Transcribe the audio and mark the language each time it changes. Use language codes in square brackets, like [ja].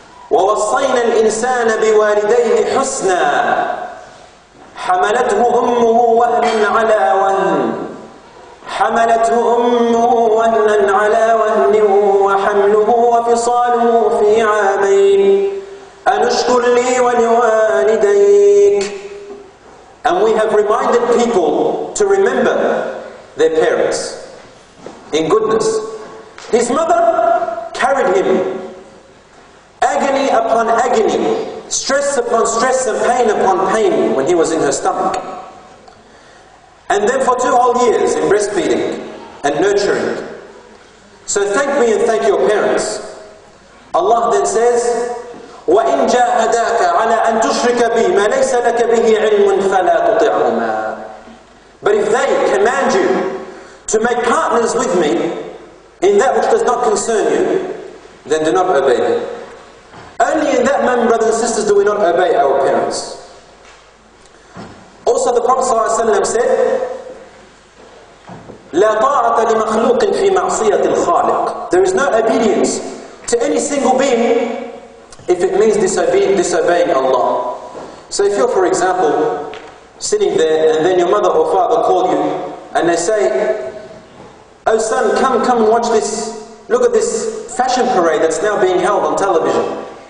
[ar] وَوَصَّيْنَا الْإِنسَانَ بِوَالِدَيْهِ حُسْنًا حملته أمه وهنا على وهن حملته أمه وهنا على وهن وحمله وفصاله في عامين أن اشكر لي ولوالديك. [en] And we have reminded people to remember their parents in goodness. His mother carried him agony upon agony, stress upon stress and pain upon pain when he was in her stomach. And then for 2 whole years in breastfeeding and nurturing. So thank me and thank your parents. Allah then says, [ar] وَإِنْ جَاهَدَاكَ عَلَىٰ أَن تُشْرِكَ بِي مَا لَيْسَ لَكَ بِهِ عِلْمٌ فَلَا تُطِعْهُمَا. [en] But if they command you to make partners with me in that which does not concern you, then do not obey them. Only in that moment, brothers and sisters, do we not obey our parents. Also the Prophet ﷺ said, [ar] لا طاعة لمخلوق في معصية الخالق. [en] There is no obedience to any single being if it means disobeying Allah. So if you're, for example, sitting there and then your mother or father call you and they say, oh son, come and watch this, look at this fashion parade that's now being held on television.